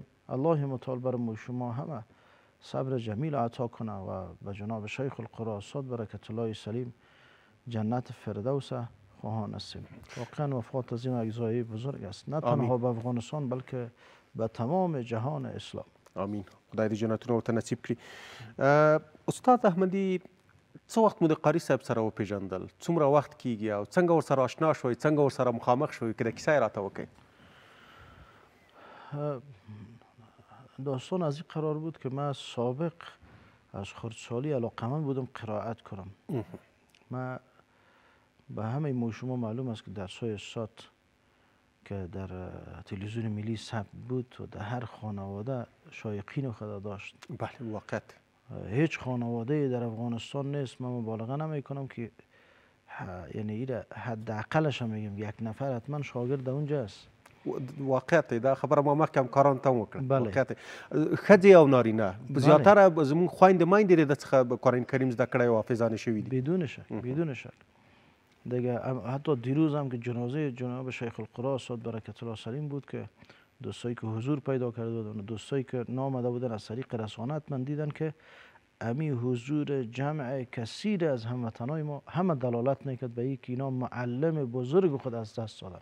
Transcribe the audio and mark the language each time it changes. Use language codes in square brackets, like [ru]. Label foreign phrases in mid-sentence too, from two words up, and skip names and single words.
[fa] الله متعال بر ما شما همه صبر جمیل عطا کنه و به جناب شیخ القراء استاد برکت الله سلیم جنت فردوس خواهان هستیم. واقعا وفات از این اجزای بزرگ است، نه تنها به افغانستان بلکه به تمام جهان اسلام. آمین. [ps] خدای دې جنتونه ورته نصیب کړي. استاد احمدي څه وخت مو د قاري صاحب سره وپېژندل؟ څومره وخت کیږي او څنګه ورسره آشنا شوئ؟ څنګه ورسره مخامخ شوئ؟ که د کیسه یې راته وکړئ. [fa] داستان از این قرار بود که من سابق از خردسالی علاقمند بودم قرائت کنم. من به همه شما معلوم است که درس‌های استاد که در تلویزیون ملی ثبت بود و در هر خانواده شایقین خود داشت. بله واقعا هیچ خانواده در افغانستان نیست، من مبالغه نمی کنم که یعنی حداقلش هم میگم یک نفر حتما شاگرد اونجا است. [ps] واقعیت دا خبره ما مخکې هم کارانو ته هم وکړه. واقعیت ښځې او نارینه زیاتره زموږ خویندې میندې د ده څخه قرآن کریم زده کړی او حافظانې شوي دي. [fa] بدون شک دیگه. حتی دیروز هم که جنازه جناب شیخ القراء استاد برکت الله سلیم بود که دوستایی که حضور پیدا کرده بودن، دوستایی که نامده بودن از طریق رسانت من دیدن که امی حضور جمع کثیر از هموطنای ما همه دلالت میکرد به اینکه اینا معلم بزرگ خود از دست دادن.